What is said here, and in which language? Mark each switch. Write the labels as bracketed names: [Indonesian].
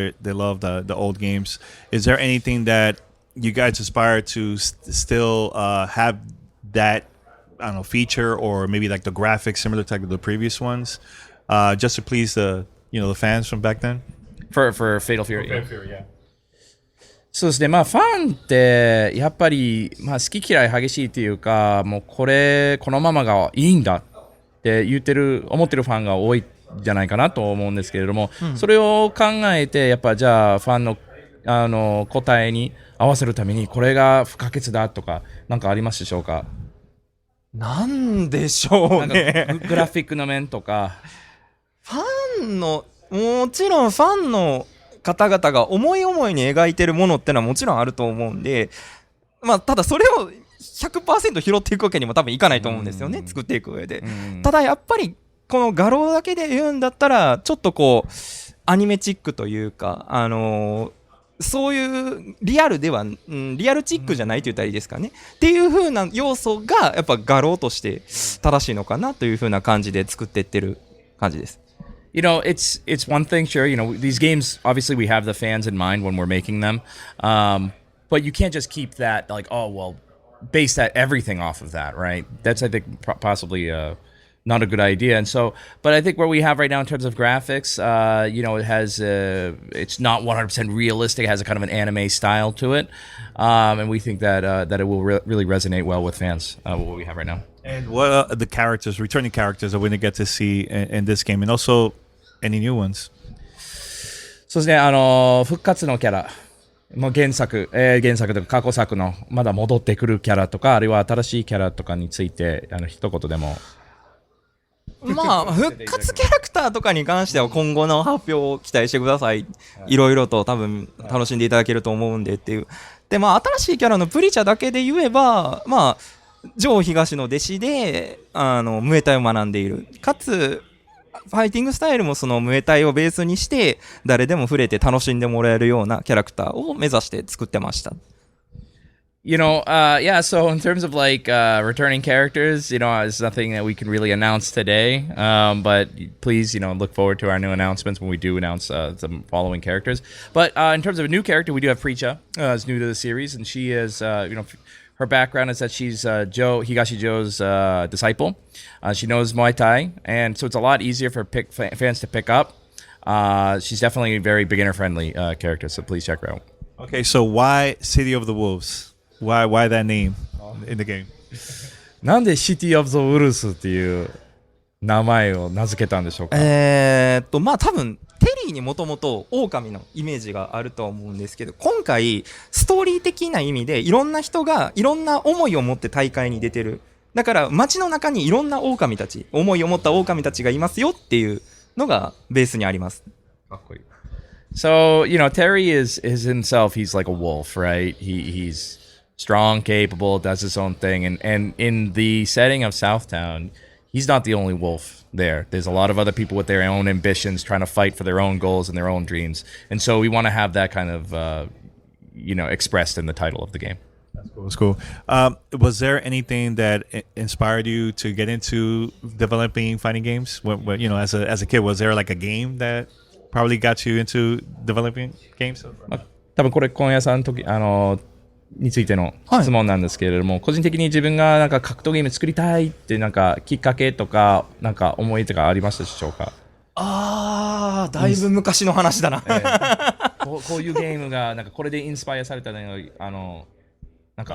[English] They love the old games. Is there anything that you guys aspire to still have that? I don't know, feature or maybe the graphics similar to the previous ones, just to please the fans from back then. For Fatal Fury. Fatal Fury, yeah. [Japanese] そうですね。ファンってやっぱり好き嫌い激しいっていうか、もうこのままがいいんだって思ってるファンが多いんじゃないかなと思うんですけれども、それを考えてやっぱじゃあファンの答えに合わせるためにこれが不可欠だとかなんかありますでしょうか？なんでしょうね。グラフィックの面とか。もちろんファンの方々が思い思いに描いてるものってのはもちろんあると思うんで、ただそれを 100% 拾っていくわけにも多分いかないと思うんですよね、作っていく上で。ただやっぱりこの画廊だけで言うんだったらちょっとアニメチックというか、そういうリアルでは、リアルチックじゃないと言ったらいいですかねっていう風な要素がやっぱ画廊として正しいのかなという風な感じで作ってってる感じです。 [English] You know, it's one thing, sure. You know, these games, obviously, we have the fans in mind when we're making them, but you can't just keep that like, oh well, base that everything off of that, right? That's I think possibly not a good idea. And so, but I think what we have right now in terms of graphics, you know, it has it's not 100% realistic. It has a kind of an anime style to it, and we think that that it will really resonate well with fans. What we have right now. And what are the characters, returning characters, that we're going to get to see in this game, and also any new ones? [Japanese] そうですね、復活のキャラ、もう原作とか過去作のまだ戻ってくるキャラとか、あるいは新しいキャラとかについて一言でも。まあ復活キャラクターとかに関しては今後の発表を期待してください。いろいろと多分楽しんでいただけると思うんでっていう。でまあ新しいキャラのプリチャだけで言えば、まあジョー東の弟子でムエタイを学んでいる。かつファイティングスタイルもそのムエタイをベースにして誰でも触れて楽しんでもらえるようなキャラクターを目指して作ってました。 [English] You know, yeah, so in terms of like returning characters, you know, it's nothing that we can really announce today. But please, you know, look forward to our new announcements when we do announce some following characters. But in terms of a new character, we do have Preacha, is new to the series, and she is, you know, her background is that she's Higashi Joe's disciple. She knows Muay Thai, and so it's a lot easier for fans to pick up. She's definitely a very beginner-friendly character, so please check her out. Okay, so why City of the Wolves? Why that name in the game? [Japanese] なんで City of the Wolves っていう名前を名付けたんでしょうか。まあ多分テリーにもともと狼のイメージがあるとは思うんですけど、今回ストーリー的な意味でいろんな人がいろんな思いを持って大会に出てる。だから街の中にいろんな狼たち、思いを持った狼たちがいますよっていうのがベースにあります。かっこいい。 [English] So, you know, Terry is himself, he's like a wolf, right? He's strong, capable, does his own thing. And in the setting of Southtown, he's not the only wolf there. There's a lot of other people with their own ambitions trying to fight for their own goals and their own dreams. And so we want to have that kind of, you know, expressed in the title of the game. That's cool. Was there anything that inspired you to get into developing fighting games? When, you know, as a kid, was there like a game that probably got you into developing games? [Japanese] 多分これ今夜さんの時についての質問なんですけれども、個人的に自分がなんか格闘ゲーム作りたいってなんかきっかけとかなんか思いとかありましたでしょうか？だいぶ昔の話だな。こういうゲームがなんかこれでインスパイアされたのなんか